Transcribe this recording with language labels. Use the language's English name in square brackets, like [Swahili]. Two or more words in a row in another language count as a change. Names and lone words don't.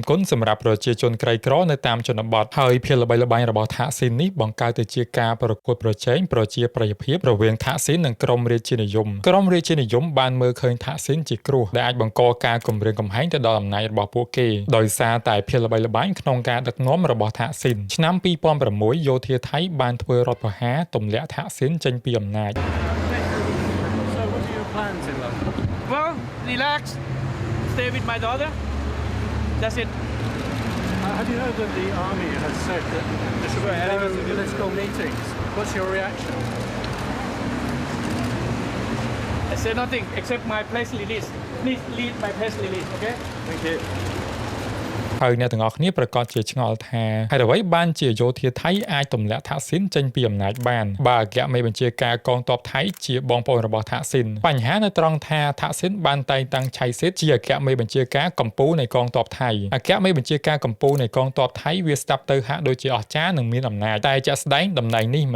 [Khmer] គុណសម្រាប់ប្រជាជនក្រីក្រនៅតាមជនបទហើយភាពល្បីល្បាញរបស់ថាក់ស៊ីននេះបង្កើតទៅជាការប្រកួតប្រជែងប្រជាប្រិយភាពរវាងថាក់ស៊ីននិងក្រមរាជានិយមក្រមរាជានិយមបានមើលឃើញថាក់ស៊ីនជាគ្រោះដែលអាចបង្កការគំរាមកំហែងទៅដល់អំណាចរបស់ពួកគេដោយសារតែភាពល្បីល្បាញក្នុងការដឹកនាំរបស់ថាក់ស៊ីនឆ្នាំ2006យោធាថៃបានធ្វើរដ្ឋប្រហារទម្លាក់ថាក់ស៊ីនចេញពីអំណាច [English] So what are your plans in London? Well, relax, stay with my daughter. That's it. Have you heard that the army has said that there should be no political meetings? What's your reaction? I said nothing except my press release. Please read my press release, okay? Thank you. [Khmer] ហើយអ្នកទាំងអស់គ្នាប្រកាសជាឆ្ងល់ថាហេតុអ្វីបានជាយោធាថៃអាចទម្លាក់ថាក់ស៊ីនចេញពីអំណាចបានបើអគ្គមេបញ្ជាការកងទ័ពថៃជាបងប្អូនរបស់ថាក់ស៊ីនបញ្ហានៅត្រង់ថាថាក់ស៊ីនបានតែងតាំងឆៃស៊ីតជាអគ្គមេបញ្ជាការកម្ពុជានៃកងទ័ពថៃអគ្គមេបញ្ជាការកម្ពុជានៃកងទ័ពថៃវាស្ដាប់ទៅហាក់ដូចជាអស្ចារ្យនិងមានអំណាចតែជាក់ស្ដែងតំណែងនេះមិន